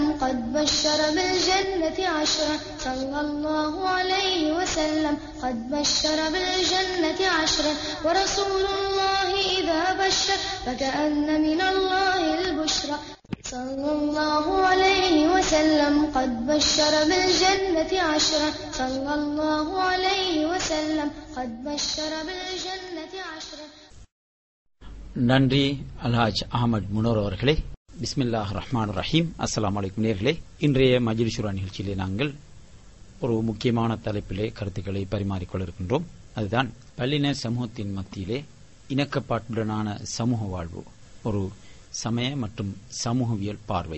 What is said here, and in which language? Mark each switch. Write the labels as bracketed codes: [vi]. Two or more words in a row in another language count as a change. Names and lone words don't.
[ar] قد بشر بالجنة عشرا صلى الله عليه وسلم قد بشر بالجنة عشرا ورسول الله إذا بشر فكأن من الله البشرى صلى الله عليه وسلم قد بشر بالجنة عشرا صلى الله عليه وسلم قد بشر بالجنة عشرا. [ta] நன்றி அல்ஹாஜ் அஹமத் முனோர் அவர்களே. [ar] بسم الله رحمن رحيم. السلام عليكم நேயர்களே. [ta] இன்றைய மஜ்லிஸ் ஷூரா நிகழ்ச்சியிலே நாங்கள் ஒரு முக்கியமான தலைப்பிலே கருத்துக்களை பரிமாறிக்கொள்ள இருக்கின்றோம். அதுதான் பல்லின சமூகத்தின் மத்தியிலே இணக்கப்பாட்டுடனான சமூக வாழ்வு, ஒரு சமய மற்றும் சமூகவியல் பார்வை.